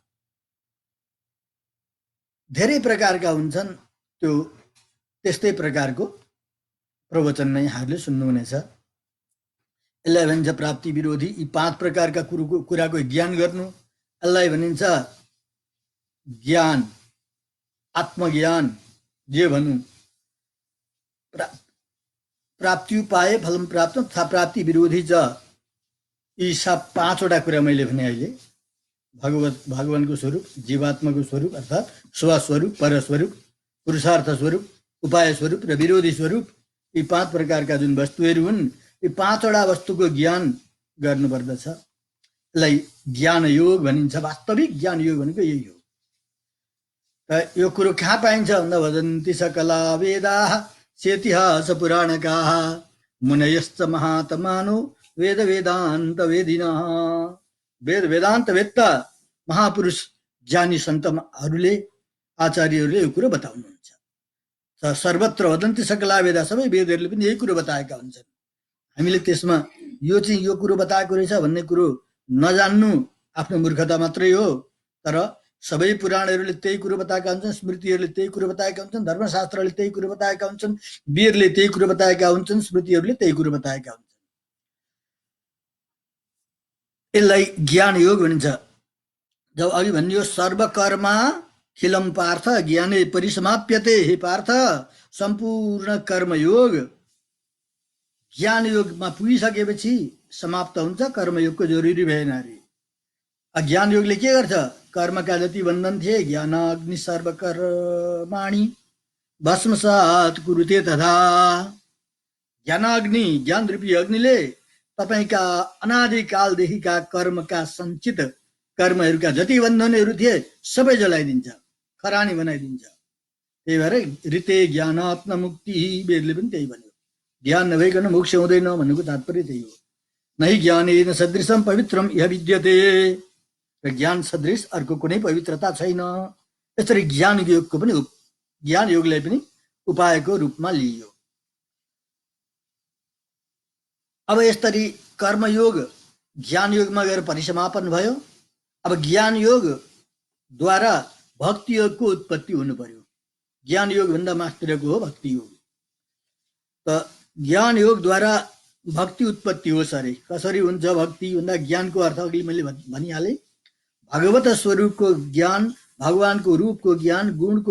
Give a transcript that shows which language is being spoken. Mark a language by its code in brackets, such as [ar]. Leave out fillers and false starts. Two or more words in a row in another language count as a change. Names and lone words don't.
[ne] धेरै प्रकारका हुन्छन् त्यो त्यस्तै प्रकारको प्रवचन नै यहाँहरूले सुन्नुहुनेछ यसलाई भनिन्छ प्राप्ति विरोधी यी 5 प्रकारका कुराको ज्ञान गर्नु यसलाई भनिन्छ ज्ञान आत्मज्ञान जे भनौँ [sa] प्राप्ति उपाय फलम प्राप्त तथा प्राप्ति विरोधी च [ne] यी 5वटा कुरा मैले भने अहिले भगवानको स्वरूप जीवात्माको स्वरूप अर्थात् स्वस्वरूप परस्वरूप पुरुषार्थ स्वरूप उपाय स्वरूप र विरोधी स्वरूप यी 5 प्रकारका जुन वस्तुहरू हुन् यी 5वटा वस्तुको ज्ञान गर्नुपर्दछ यसलाई ज्ञान योग भनिन्छ वास्तविक ज्ञान योग भनेको यही हो यो कुरो कहाँ पाइन्छ भन्दा [sa] वदन्ति सकला वेदाः चेतिहास पुराणकाः मुनयश्च महात्मानो वेद वेदान्त वेदिनः [ne] वेद वेदान्त वेत्ता महापुरुष ज्ञानी सन्तहरूले आचार्यहरूले यो कुरो बताउनुहुन्छ सर्वत्र [sa] वदन्ति सकला वेदा [ne] सबै वेदहरूले पनि यही कुरो बताएका हुन्छन् हामीले त्यसमा यो चाहिँ यो कुरो बताएको रहेछ भन्ने कुरो नजान्नु आफ्नो मूर्खता मात्रै हो तर सबै पुराणहरूले त्यही कुरो बताएका हुन्छन् स्मृतिहरूले त्यही कुरो बताएका हुन्छन् धर्मशास्त्रले त्यही कुरो बताएका हुन्छन् वीरले त्यही कुरो बताएका हुन्छन् स्मृतिहरूले त्यही कुरो बताएका हुन्छन् यसलाई ज्ञान योग भनिन्छ जब अघि भनियो [sa] सर्वकर्मा खिलम पार्थ ज्ञाने परिसमाप्यते [ne] हे पार्थ सम्पूर्ण कर्मयोग ज्ञान योगमा पुगिसकेपछि समाप्त हुन्छ कर्मयोगको जरुरी भएन अरे अज्ञान योगले के गर्छ कर्मका जति बन्धन थिए [sa] ज्ञानाग्नि सर्वकर्माणि भस्मसात कुरुते तथा ज्ञानाग्नि [ne] ज्ञान रूपी अग्निले तपाईका अनादिकालदेखिका कर्मका सञ्चित कर्महरूका जति बन्धनहरू थिए सबै जलाइदिन्छ खरानी बनाइदिन्छ त्यही भएर [sa] ऋते ज्ञानात्म मुक्ति [ne] वेदले पनि त्यही भन्यो ज्ञान नभइकन मोक्ष हुँदैन भन्नुको तात्पर्य त्यही हो नै [sa] ज्ञानेन सदृशम पवित्रम इह विद्यते [ne] र ज्ञान सदृश अर्को कुनै पवित्रता छैन यसरी ज्ञान योगलाई पनि उपायको रूपमा लिइयो अब यसरी कर्मयोग ज्ञान योगमा गएर परिसमापन भयो अब ज्ञान योग द्वारा भक्ति योगको उत्पत्ति हुनु पर्यो ज्ञान योग भन्दा मास्तिरको हो भक्ति योग त ज्ञान योग द्वारा भक्ति उत्पत्ति होस् अरे कसरी हुन्छ भक्ति भन्दा ज्ञानको अर्थ अघि मैले भनिहालेँ भगवत स्वरूपको ज्ञान भगवानको रूपको ज्ञान गुणको